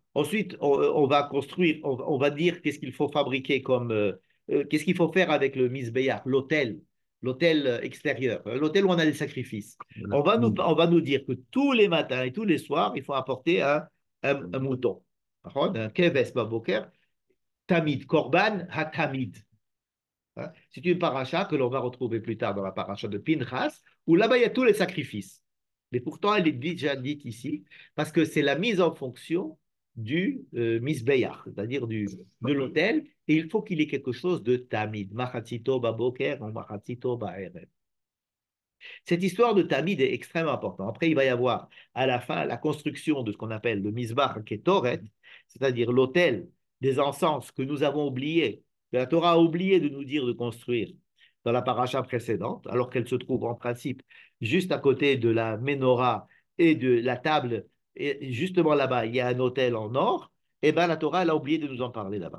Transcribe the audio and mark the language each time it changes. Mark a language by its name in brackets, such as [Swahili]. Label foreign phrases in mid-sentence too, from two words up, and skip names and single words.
[French] Ensuite, on va construire, on va dire qu'est-ce qu'il faut fabriquer qu'est-ce qu'il faut faire avec le misbéach, l'autel extérieur, l'autel où on a les sacrifices. On va nous dire que tous les matins et tous les soirs, il faut apporter un mouton. [Hebrew] Un כבש בבוקר, תמיד, קרבן התמיד. [French] C'est une paracha que l'on va retrouver plus tard dans la paracha de Pinchas, où là-bas il y a tous les sacrifices. Mais pourtant, elle est déjà dite ici, parce que c'est la mise en fonction du misbeyach, c'est-à-dire de l'autel, et il faut qu'il y ait quelque chose de tamid, [Hebrew] מחציתו בבוקר [French] ou [Hebrew] מחציתו בערב. [French] Cette histoire de tamid est extrêmement importante. Après, il va y avoir à la fin la construction de ce qu'on appelle le [Hebrew] מזבח קטורת, [French] c'est-à-dire l'autel des encens que nous avons oublié, que la Torah a oublié de nous dire de construire dans la paracha précédente, alors qu'elle se trouve en principe juste à côté de la menorah et de la table, et justement là-bas, il y a un autel en or, et bien la Torah, elle a oublié de nous en parler là-bas.